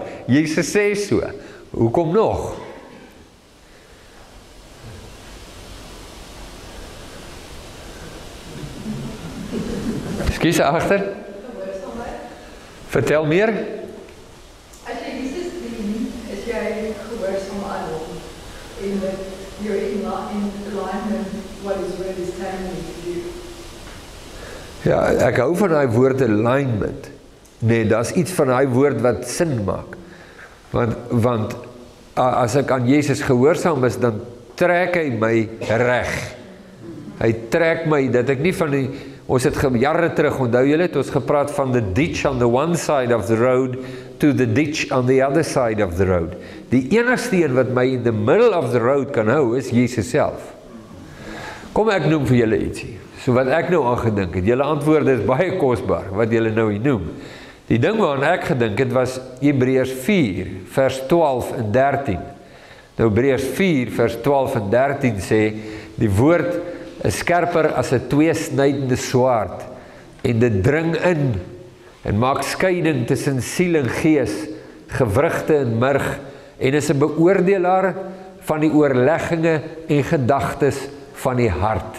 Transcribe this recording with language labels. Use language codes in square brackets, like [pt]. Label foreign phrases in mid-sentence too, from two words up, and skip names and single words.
[af] Jesus sê so. Hoekom nog? Skies agter. Vertel meer. As jy Jesus dien, is jy gehoorsaam aan hom. [en] En you're in alignment what his word is telling you to do. [af] Ja, ek hou van daai woord alignment. Nee, daar's iets van daai woord wat sin maak. Want as ek aan Jesus gehoorsaam is, dan trek hy my reg. Hy trek my, dat ek nie van die, ons het jare terug, onthou julle het ons gepraat van [en] the ditch on the one side of the road to the ditch on the other side of the road. [af] Die enigste een wat my [en] in the middle of the road [af] kan hou, is Jesus self. Kom ek noem vir julle ietsie. So wat ek nou aangedink het, julle antwoorde is baie kosbaar, wat julle nou hier noem. Die ding waaraan ek gedink het, was Hebreërs 4, vers 12 en 13. Nou Hebreërs 4, vers 12 en 13 sê, die woord is skerper as 'n tweesnydende swaard, en dit dring in, en maak skeiding tussen siel en gees, gewrigte en murg, en is 'n beoordelaar van die oorlegginge en gedagtes van die hart.